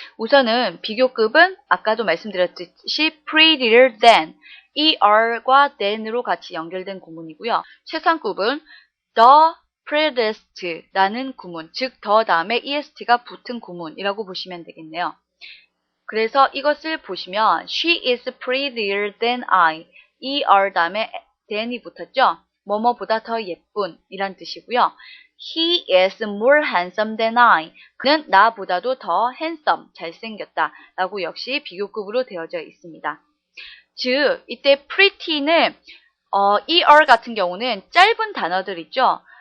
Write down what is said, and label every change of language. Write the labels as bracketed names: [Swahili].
[Korean] 우선은 비교급은 아까도 말씀드렸듯이 [English] prettier than, [Korean] er과 than으로 같이 연결된 구문이고요. 최상급은 [English] the prettiest [Korean] 라는 구문, 즉 더 다음에 est가 붙은 구문이라고 보시면 되겠네요. 그래서 이것을 보시면 [English] she is prettier than I, [Korean] er 다음에 than이 붙었죠. 뭐뭐보다 더 예쁜 이란 뜻이고요. [English] He is more handsome than I, [Korean] 그는 나보다도 더 handsome, 잘생겼다 라고 역시 비교급으로 되어져 있습니다. 즉 이때 pretty는 er 같은 경우는 짧은 단어들 있죠.